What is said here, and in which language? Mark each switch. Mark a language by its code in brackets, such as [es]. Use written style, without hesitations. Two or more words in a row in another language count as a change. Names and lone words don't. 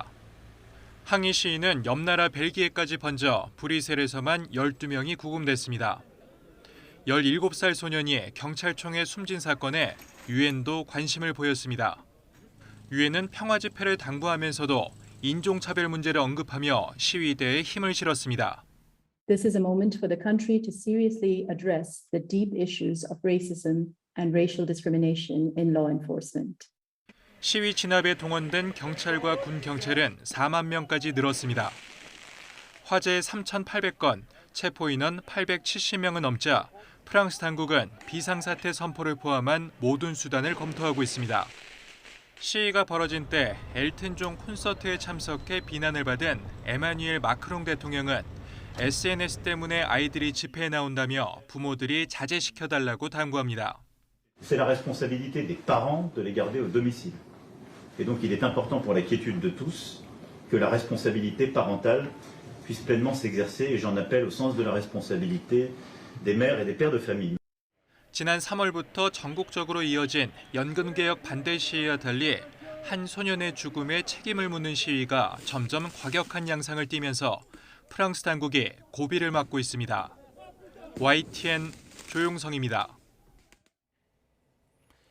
[ko] 항의 시위는 옆 나라 벨기에까지 번져 브뤼셀에서만 12명이 구금됐습니다. 17살 소년이 경찰총에 숨진 사건에 유엔도 관심을 보였습니다. 유엔은 평화 집회를 당부하면서도 인종차별 문제를 언급하며 시위대에 힘을 실었습니다. [en] This is a moment for the country to seriously address the deep issues of racism and racial discrimination in law enforcement. [ko] 시위 진압에 동원된 경찰과 군 경찰은 4만 명까지 늘었습니다. 화재 3,800건, 체포 인원 870명은 넘자 프랑스 당국은 비상사태 선포를 포함한 모든 수단을 검토하고 있습니다. 시위가 벌어진 때 엘튼 존 콘서트에 참석해 비난을 받은 에마뉘엘 마크롱 대통령은 SNS 때문에 아이들이 집회에 나온다며 부모들이 자제시켜달라고 당부합니다. [fr] C'est la responsabilité des parents de les garder au domicile. Et donc il est important pour la quiétude de tous que la responsabilité parentale puisse pleinement s'exercer et j'en appelle au sens de la responsabilité des mères et des pères de famille. [ko] 지난 3월부터 전국적으로 이어진 연금개혁 반대 시위와 달리 한 소년의 죽음에 책임을 묻는 시위가 점점 과격한 양상을 띠면서 프랑스 당국이 고비를 맞고 있습니다. YTN 조용성입니다.